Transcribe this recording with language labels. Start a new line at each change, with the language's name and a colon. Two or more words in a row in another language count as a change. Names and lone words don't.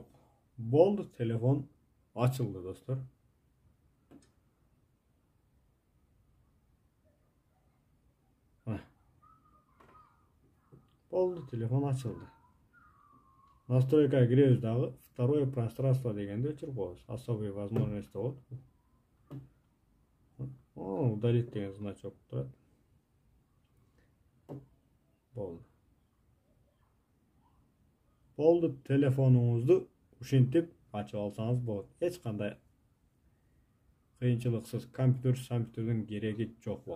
Kyrgyz: Болду, телефон ачылды, достор. Болду, телефон ачылды. Настройкага киребиз дагы.
Russian: Второе пространство
Kyrgyz: дегенде өчүрүп коебуз.
Russian: Особые возможности болот.
Kyrgyz: Удалить деген значок турат. Болду. Болду, телефонуңузду ушинтип ачып алсаңыз болот. Эч кандай кыйынчылыксыз компьютердин кереги жок буга.